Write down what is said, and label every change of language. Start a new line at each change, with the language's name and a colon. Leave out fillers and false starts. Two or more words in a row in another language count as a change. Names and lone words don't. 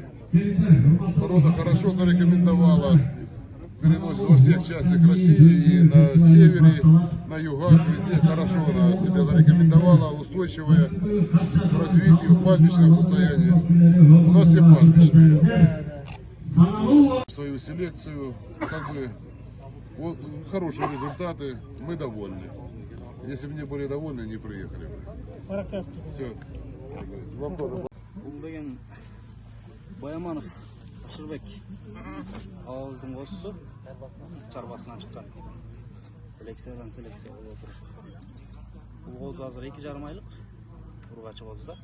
Russian: Порода хорошо зарекомендовала перенос во всех частях России, и на севере, на югах, везде хорошо она себя зарекомендовала, устойчивая к развитию в пастбищном состоянии. У нас все пастбищные. Свою селекцию, как бы, вот, хорошие результаты, мы довольны. Если бы не были довольны, не приехали бы. Все.
Kyrgyz: Бул деген Бояманов Ашырбек абабыздын козусу чарбасынан чыккан. Селекциядан селекция болуп отур. Бул козу азыр 2,5 айлык ургачы козу да.